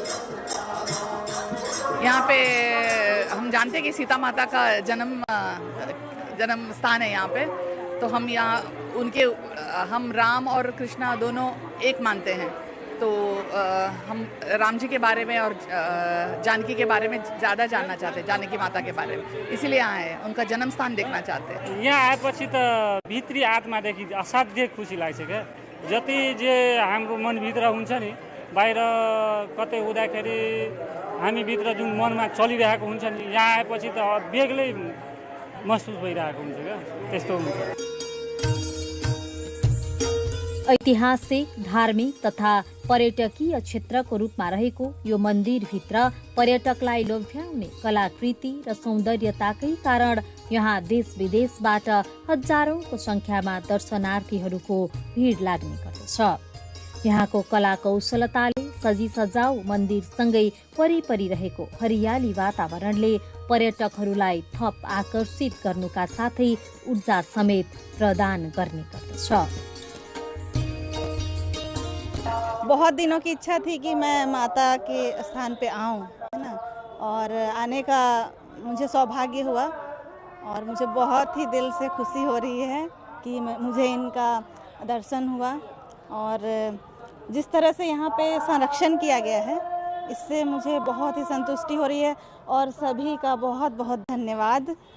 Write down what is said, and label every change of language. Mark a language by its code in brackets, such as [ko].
[hi] यहाँ पे हम जानते हैं कि सीता माता का जन्म स्थान है यहाँ पे, तो हम यहाँ हम राम और कृष्णा दोनों एक मानते हैं। तो हम राम जी के बारे में और जानकी के बारे में ज़्यादा जानना चाहते हैं, जानकी माता के बारे में, इसीलिए यहाँ आए, उनका जन्म स्थान देखना चाहते हैं। [ne] यहाँ आएपछि त भित्री आत्मादेखि असाध्य खुसी लाग्छ क्या। जति जे हाम्रो मनभित्र हुन्छ नि, बाहिर कतै हुँदाखेरि हामीभित्र जुन मनमा चलिरहेको हुन्छ नि, यहाँ आएपछि त बेग्लै महसुस भइरहेको हुन्छ क्या, त्यस्तो हुन्छ। ऐतिहासिक, धार्मिक तथा पर्यटकीय क्षेत्रको रूपमा रहेको यो मन्दिरभित्र पर्यटकलाई लोभ्याउने कलाकृति र सौन्दर्यताकै कारण यहाँ देश विदेशबाट हजारौंको संख्यामा दर्शनार्थीहरूको भीड लाग्ने गर्दछ। यहाँको कला कौशलताले सजी सजाऊ मन्दिरसँगै वरिपरि रहेको हरियाली वातावरणले पर्यटकहरूलाई थप आकर्षित गर्नुका साथै ऊर्जा समेत प्रदान गर्ने गर्दछ। [hi] बहुत दिनों की इच्छा थी कि मैं माता के स्थान पे आऊं, है ना, और आने का मुझे सौभाग्य हुआ और मुझे बहुत ही दिल से खुशी हो रही है कि मुझे इनका दर्शन हुआ। और जिस तरह से यहाँ पे संरक्षण किया गया है, इससे मुझे बहुत ही संतुष्टि हो रही है और सभी का बहुत बहुत धन्यवाद।